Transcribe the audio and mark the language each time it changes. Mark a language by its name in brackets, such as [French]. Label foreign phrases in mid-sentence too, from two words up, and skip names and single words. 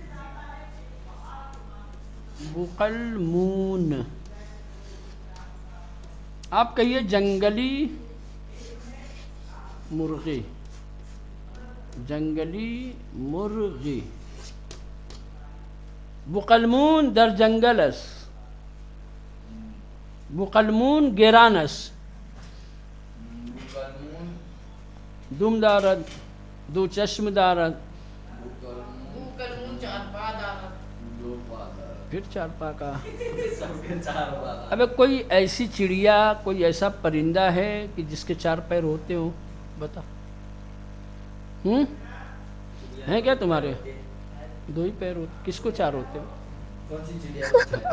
[Urdu] بقلمون، آپ کہیے جنگلی مرغی، جنگلی مرغی۔ [Persian] بقلمون در جنگلس، بقلمون گیرانس، بقلمون دم دارد، دو چشم دارد، بقلمون دو پا دار، [Urdu] پھر چار پا کا۔ سب کے [Persian] چار پا دار۔ [Urdu] اب کوئی ایسی چڑیا، کوئی ایسا پرندہ ہے کہ جس کے چار پیر ہوتے ہوں؟ بتا، ہیں کیا تمہارے؟ دو ہی پیر ہوتے، کس کو چار ہوتے ہو؟ کون سی چڑیا؟